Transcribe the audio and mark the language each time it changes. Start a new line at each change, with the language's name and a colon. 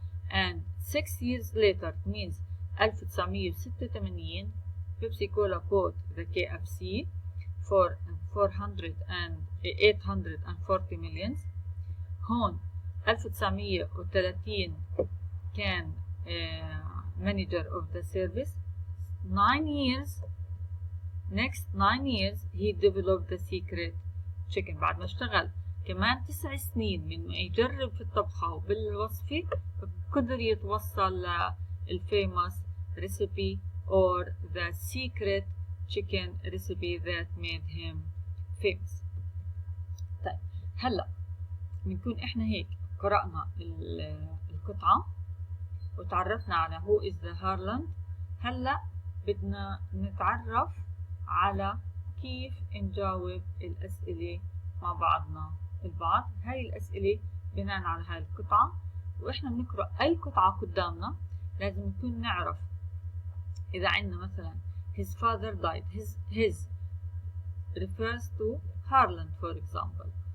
English: And 6 years later, means 1986, Pepsi Cola bought the KFC for 840 million.
Arabic: هون 1930 كان
English: manager of the service. 9 years, next 9 years he developed the secret chicken.
Arabic: بعد ما اشتغل كمان 9 سنين من ما يجرب في الطبخة وبالوصفة، قدر يتوصل للفيموس
English: recipe or the secret chicken recipe that made him famous.
Arabic: طيب هلا بنكون احنا هيك قرأنا القطعة وتعرفنا على
English: who is the Harland.
Arabic: هلا بدنا نتعرف على كيف نجاوب الأسئلة مع بعضنا البعض. هاي الأسئلة بناء على هاي القطعة، وإحنا بنقرأ أي قطعة قدامنا لازم نكون نعرف. إذا عندنا مثلا
English: his father died, his refers to Harland for example.